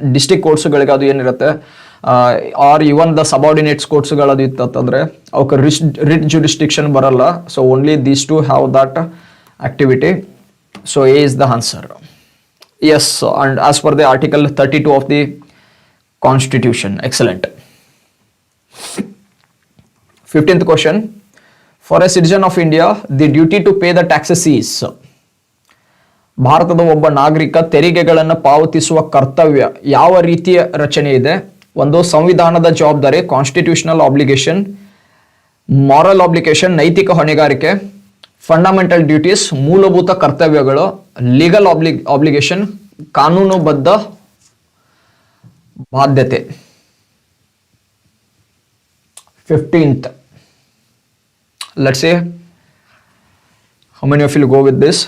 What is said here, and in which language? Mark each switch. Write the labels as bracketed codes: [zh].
[kn] District ಕೋರ್ಟ್ಸ್ಗಳಿಗೆ ಅದು ಏನಿರುತ್ತೆ [en] or even the [kn] subordinates ಕೋರ್ಟ್ಸ್ಗಳದು ಇತ್ತಂತಂದರೆ ಅವಕ್ಕೆ ರಿಟ್ ಜ್ಯೂರಿಸ್ಡಿಕ್ಷನ್ ಬರಲ್ಲ. [en] So only these two have that activity. So a is the answer. Yes, and as per the article 32 of the Constitution. Excellent. 15th question. For a citizen of India, the duty to pay the taxes is. [kn] ಭಾರತದ ಒಬ್ಬ ನಾಗರಿಕ ತೆರಿಗೆಗಳನ್ನು ಪಾವತಿಸುವ ಕರ್ತವ್ಯ ಯಾವ ರೀತಿಯ ರಚನೆ ಇದೆ? ಒಂದು ಸಂವಿಧಾನದ ಜವಾಬ್ದಾರಿ, ಕಾನ್ಸ್ಟಿಟ್ಯೂಷನಲ್ ಆಬ್ಲಿಗೇಷನ್, ಮಾರಲ್ ಆಬ್ಲಿಗೇಷನ್, ನೈತಿಕ ಹೊಣೆಗಾರಿಕೆ, ಫಂಡಮೆಂಟಲ್ ಡ್ಯೂಟೀಸ್, ಮೂಲಭೂತ ಕರ್ತವ್ಯಗಳು, ಲೀಗಲ್ ಆಬ್ಲಿಗೇಷನ್, ಕಾನೂನುಬದ್ಧ ಬಾಧ್ಯತೆ. [en] 15th. Let's see how many of you will go with this.